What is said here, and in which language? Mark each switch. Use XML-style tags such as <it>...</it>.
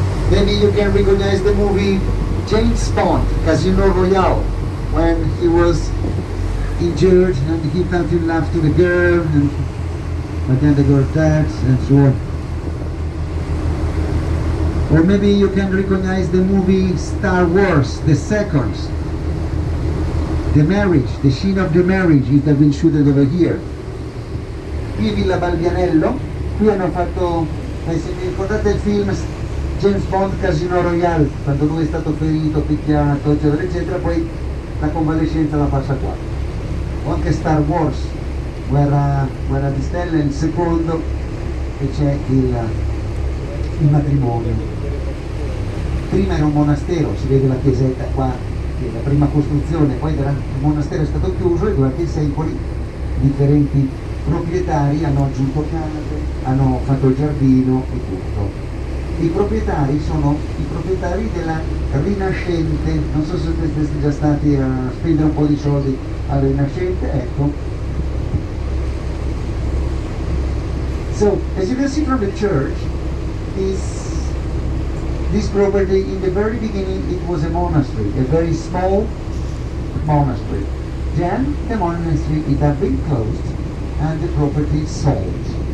<en>Maybe you can recognize the movie James Bond, Casino Royale, when he was injured and he fell in love to the girl, and but then the girl died and so on. Or maybe you can recognize the movie Star Wars, the second, the marriage, the scene of the marriage, it has been shooted over here.</en> <it>Qui Villa Balbianello, qui hanno fatto, se vi ricordate il film James Bond Casino Royale, quando lui è stato ferito, picchiato, eccetera, eccetera, poi la convalescenza la passa qua. O anche Star Wars, Guerra di Stelle, il secondo, e c'è il matrimonio. Prima era un monastero, si vede la chiesetta qua, che è la prima costruzione, poi il monastero è stato chiuso e durante i secoli differenti proprietari hanno aggiunto case, hanno fatto il giardino e tutto. I proprietari sono i proprietari della Rinascente, non so se siete già stati a spendere un po' di soldi alla Rinascente, ecco.</it> <en>So, as you can see from the church, this property, in the very beginning, it was a monastery, a very small monastery. Then the monastery, it had been closed and the property sold.</en>